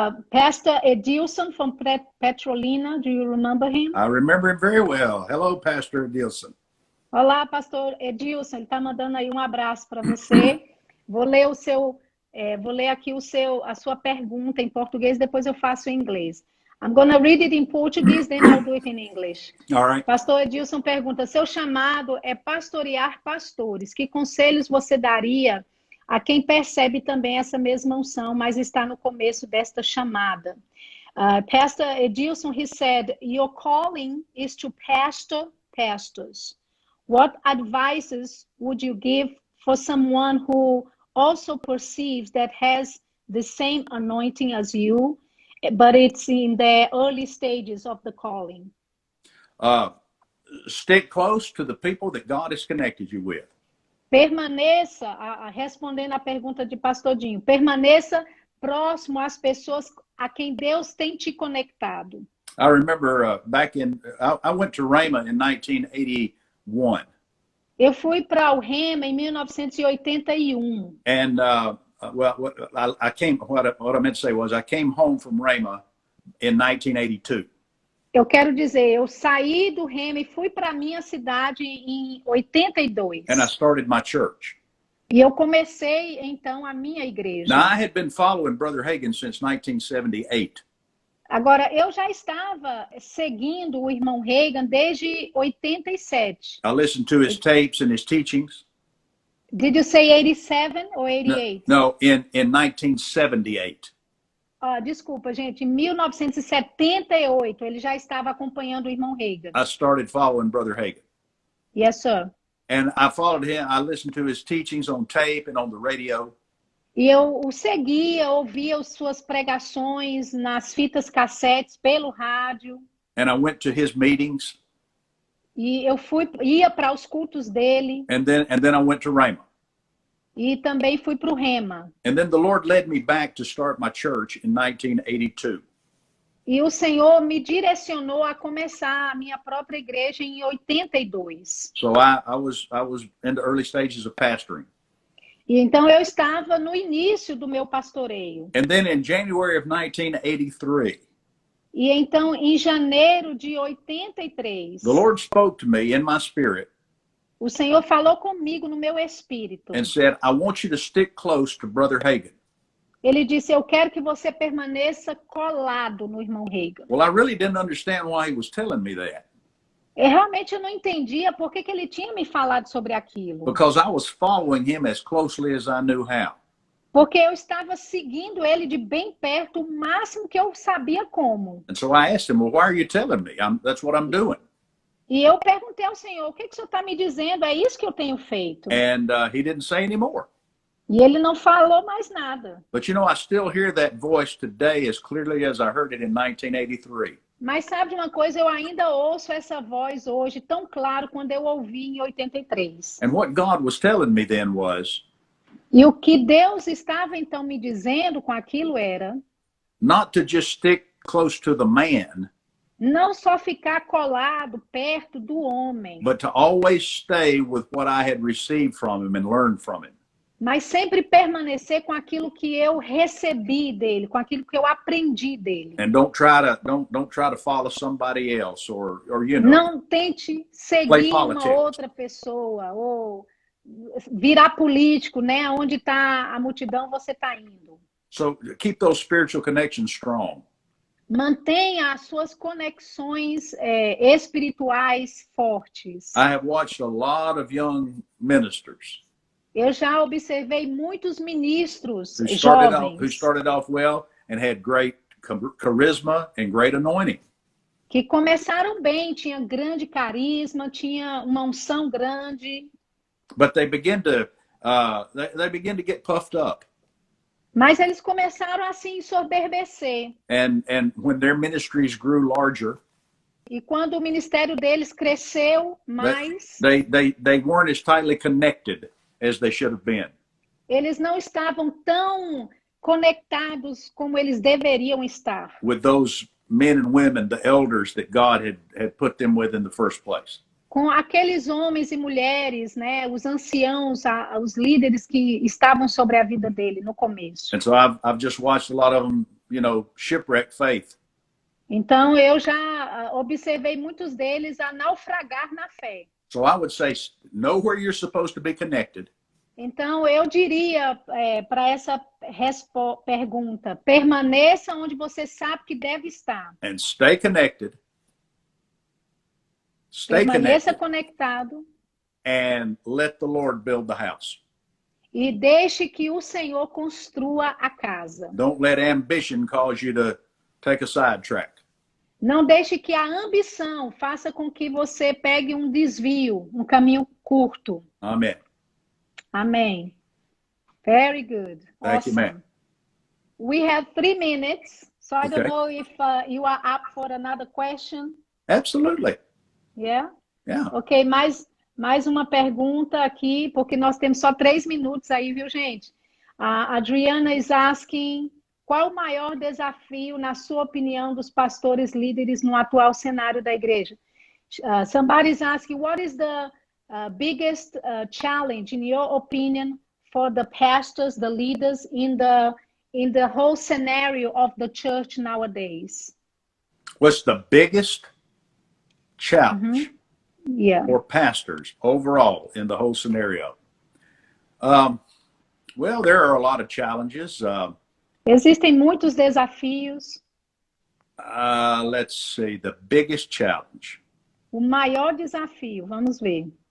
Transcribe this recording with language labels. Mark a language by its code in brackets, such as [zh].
[en] Pastor Edilson from Petrolina, do you remember him? I remember him very well. Hello, Pastor Dilson. [pt] Olá, pastor Edilson, ele está mandando aí um abraço para você. Vou ler aqui a sua pergunta em português, depois eu faço em inglês. [en] I'm gonna read it in Portuguese, then I'll do it in English. All right. [pt] Pastor Edilson pergunta: seu chamado é pastorear pastores. Que conselhos você daria a quem percebe também essa mesma unção, mas está no começo desta chamada? [en] Pastor Edilson, he said, your calling is to pastor pastors. What advices would you give for someone who also perceives that has the same anointing as you, but it's in the early stages of the calling? Stick close to the people that God has connected you with. [pt] Permaneça, respondendo à pergunta de Pastor Dinho, permaneça próximo às pessoas a quem Deus tem te conectado. [en] I remember I went to Rhema in 1981. [pt] Eu fui para o Rema em 1981. [en] And what I meant to say was I came home from Rhema in 1982. [pt] Eu quero dizer, eu saí do Rema e fui para a minha cidade em 82. [en] And I started my church. [pt] E eu comecei, então, a minha igreja. [en] Now, I had been following Brother Hagin since 1978. [pt] Agora, eu já estava seguindo o irmão Reagan desde 87. [en] I listened to his tapes and his teachings. Did you say 87 or 88? No, in 1978. [pt] Desculpa, gente, em 1978 ele já estava acompanhando o irmão Reagan. [en] I started following Brother Hagin. Yes, sir. And I followed him. I listened to his teachings on tape and on the radio. [pt] E eu o seguia, ouvia as suas pregações nas fitas cassetes pelo rádio. [en] And I went to his meetings. [pt] E eu ia para os cultos dele. [en] And then I went to Rhema. [pt] E também fui para o Rema. [en] And then the Lord led me back to start my church in 1982. [pt] E o Senhor me direcionou a começar a minha própria igreja em 82. [en] So I was in the early stages of pastoring. [pt] E então eu estava no início do meu pastoreio. [en] And then in January of 1983, [pt] E então em janeiro de 83, [en] the Lord spoke to me in my spirit [pt] o Senhor falou comigo no meu espírito. [en] and said, I want you to stick close to Brother Hagin. [pt] Ele disse, eu quero que você permaneça colado no irmão Reagan. [en] Well, I really didn't understand why he was telling me that, [pt] Realmente eu não entendia por que ele tinha me falado sobre aquilo. [en] because I was following him as closely as I knew how. [pt] Porque eu estava seguindo ele de bem perto, o máximo que eu sabia como. [en] And so I asked him, well, why are you telling me? That's what I'm doing. [pt] E eu perguntei ao Senhor, o que o Senhor está me dizendo? É isso que eu tenho feito. [en] And he didn't say any more. [pt] E ele não falou mais nada. [en] But you know, I still hear that voice today as clearly as I heard it in 1983. [pt] Mas sabe de uma coisa, eu ainda ouço essa voz hoje tão claro quando eu ouvi em 83. [en] And what God was telling me then was [pt] E o que Deus estava então me dizendo com aquilo era [en] not to just stick close to the man, [pt] não só ficar colado perto do homem, [en] but to always stay with what I had received from him and learned from him. [pt] mas sempre permanecer com aquilo que eu recebi dele, com aquilo que eu aprendi dele. [en] And don't try to follow somebody else or you know. [pt] Não tente seguir uma [en] politics. [pt] outra pessoa ou virar político, né? Onde está a multidão, você está indo. [en] So keep those spiritual connections strong. [pt] Mantenha as suas conexões espirituais fortes. [en] I have watched a lot of young ministers [pt] Eu já observei muitos ministros [en] who [pt] jovens [en] started off well and had great charisma and great anointing. [pt] que começaram bem, tinha grande carisma, tinha uma unção grande, [en] But they begin to get puffed up. [pt] mas eles começaram a se ensoberbecer. [en] And when their ministries grew larger, [pt] E quando o ministério deles cresceu mais, [en] they weren't as tightly connected as they should have been. [pt] eles não estavam tão conectados como eles deveriam estar. [en] With those men and women, the elders that God had put them with in the first place. [pt] Com aqueles homens e mulheres, né, os anciãos, os líderes que estavam sobre a vida dele no começo. [en] And so I've just watched a lot of them, you know, shipwreck faith. [pt] Então eu já observei muitos deles a naufragar na fé. [en] So I would say, know where you're supposed to be connected. [pt] Então eu diria para essa pergunta, permaneça onde você sabe que deve estar. [en] And stay connected. Stay [pt] Permaneça [en] connected. [pt] conectado [en] And let the Lord build the house. [pt] e deixe que o Senhor construa a casa. [en] Don't let ambition cause you to take a sidetrack. [pt] Não deixe que a ambição faça com que você pegue um desvio, um caminho curto. [en] Amen. [pt] Amém. [en] Very good. Thank you, Awesome. ma'am. We have 3 minutes, so I don't Okay. know if you are up for another question. Absolutely. Yeah? Yeah. [pt] Ok, mais uma pergunta aqui, porque nós temos só 3 minutos aí, viu, gente? A Adriana [en] is asking, [pt] qual o maior desafio, na sua opinião, dos pastores líderes no atual cenário da igreja? [en] Somebody is asking, what is the biggest challenge, in your opinion, for the pastors, the leaders in the whole scenario of the church nowadays? What's the biggest challenge Yeah. for pastors overall in the whole scenario? Well, there are a lot of challenges. [pt] Existem muitos desafios. [en] Let's see, the biggest challenge. [pt] O maior desafio, vamos ver.